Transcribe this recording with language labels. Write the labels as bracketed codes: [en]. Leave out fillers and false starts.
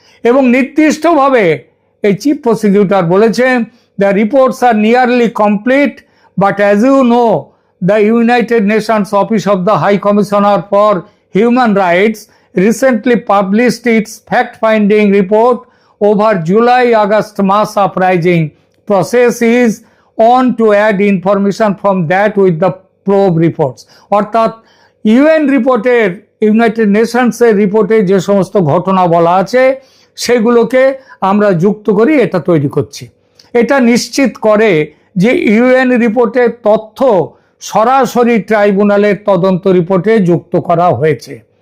[bn] এবং নির্দিষ্টভাবে এই চিফ প্রসিকিউটর বলেছেন, [en] The reports are nearly complete but as you know the United Nations office of the high commissioner for human rights recently published its fact-finding report over July-August mass uprising. Process is on to add information from that with the probe reports. [bn] অর্থাৎ UN রিপোর্টের, United নেশনসের রিপোর্টে যে সমস্ত ঘটনা বলা আছে সেগুলোকে আমরা যুক্ত করি, এটা তৈরি করছি। এটা নিশ্চিত করে যে ইউএন রিপোর্টের তথ্য সরাসরি ট্রাইব্যুনালের তদন্ত রিপোর্টে যুক্ত করা হয়েছে।